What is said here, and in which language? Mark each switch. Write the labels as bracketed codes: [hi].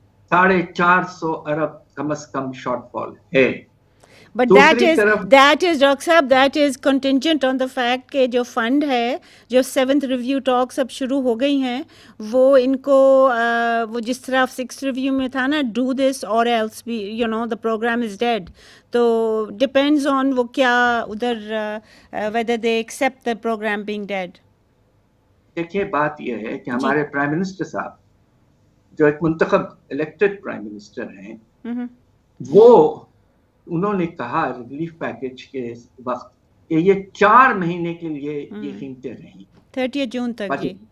[ur] 450 ارب کم از کم short فال ہے. [en] but that is doctor صاحب that is contingent on the fact [ur] کہ جو فنڈ ہے، جو 7th ریویو ٹاکس اب شروع ہو گئی ہیں، وہ ان کو وہ جس طرح 6th ریویو میں تھا نا، [en] Do this or else بھی the programme is dead. تو depends on [ur] وہ کیا ادھر [en] Whether they accept the programme being dead. [ur] دیکھیے بات یہ ہے کہ ہمارے پرائم منسٹر صاحب جو ایک منتخب الیکٹڈ پرائم منسٹر ہیں، وہ انہوں نے کہا ریلیف پیکج کے وقت کہ یہ 4 مہینے کے لیے یہ قیمتیں رہیں، 30 جون تک.